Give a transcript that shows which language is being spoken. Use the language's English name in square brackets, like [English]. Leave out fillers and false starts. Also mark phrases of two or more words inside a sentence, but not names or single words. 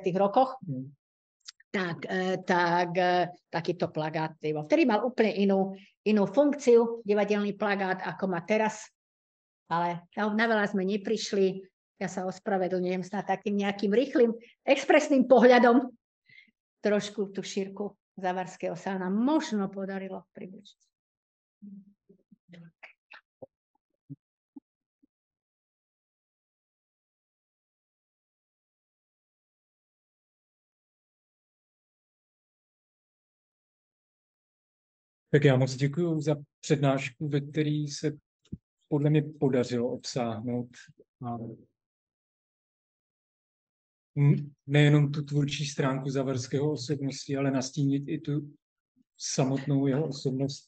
[Slovak] rokoch, tak takýto plagát, ktorý mal úplne inú funkciu, divadelný plagát, ako má teraz, ale na veľa sme neprišli. Ja sa ospravedlňujem snad takým nejakým rýchlým, expresným pohľadom. Trošku tú šírku Závarského sa nám možno podarilo približiť. [Czech] Tak já moc děkuji za přednášku, ve které se podle mě podařilo obsáhnout nejenom tu tvůrčí stránku Závarského osobnosti, ale nastínit i tu samotnou jeho osobnost.